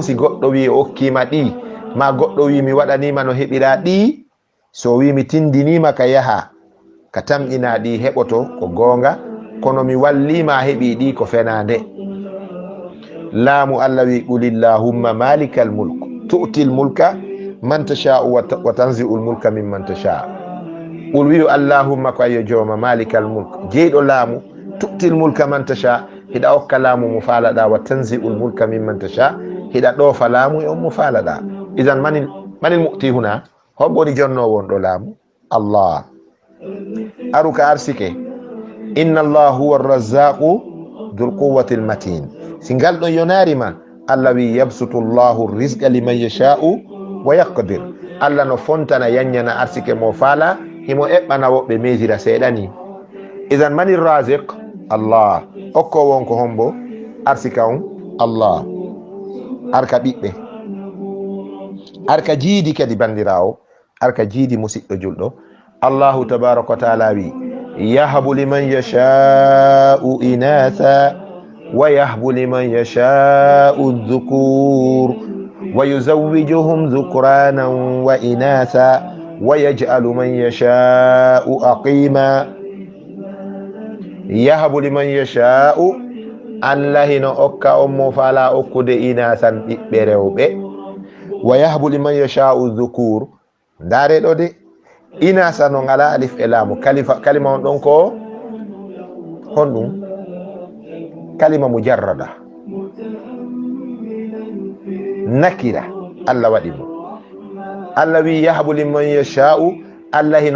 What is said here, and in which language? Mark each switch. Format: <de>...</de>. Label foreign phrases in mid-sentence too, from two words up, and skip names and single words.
<ff>si goɗɗo wi o hokkima ɗi ma goɗɗo wi mi waɗanima no heɓira ɗi so wi mi tindinima ka yaha ka tamƴina ɗi heɓoto ko gonga kono mi wallima heɓi ɗi ko fenade laamu Allah wi</ff> <ar>قل اللهم مالك الملك تؤتي الملك من تشاء وتنزع الملك ممن تشاء'</ar> <ff>qul wiyu allahumma ko ayo jooma</ff> <ar>مالك الملك</ar> <ff>jeyɗo laamu</ff> <ar>تؤتي الملك من تشاء'</ar> <ff>hiɗa hokka laamu mo faalaɗa</ff> <ar>وتنزع الملك ممن تشاء'</ar> <ff>hiɗa ɗoofa laamu e on mo faalaɗa idan</ff> <ar>من المعطي</ar> <ff>huna hombo woni jonnowo won ɗo laamu Allah aru ka arsike</ff> <ar>إن الله هو الرزاق ذو القوة المتين</ar> <ff>si ngal ɗon yonarima Allah wi</ff> <ar>يبسط الله الرزق لمن يشاء ويقدر</ar> <ff>Allah no fontana yanyana arsike mo faala himo eɓɓana woɓɓe mesira seeɗani idan</ff> <ar>من رازق</ar> <ff>Allah okko won ko hombo arsika on Allah arka ɓiɓɓe arka jiidi kadi bandirawo arka jiidi musidɗo julɗo</ff> <ar>الله تبارك وتعالى</ar> <ff>wi</ff> <ar>يهب لمن يشاء إناثا ويهب لمن يشاء الذكور ويزوجهم ذكرانا وإناثا ويجعل من يشاء عقيما يهب لمن يشاء</ar> <ff>Allah hino okka on mo faala okkude inasan ɓiɓɓe rewɓe</ff> <ar>ويهب لمن يشاء الذكور</ar> <ff>ndare ɗo de inasa no ngala alif e laamu kalima on ɗon ko honɗum</ff> <ar>كلمة مجردة نكرة</ar> <ff>Allah waɗi mo Allah wi</ff> <ar>يهب لمن يشاء</ar> <ff>Allah hino</ff>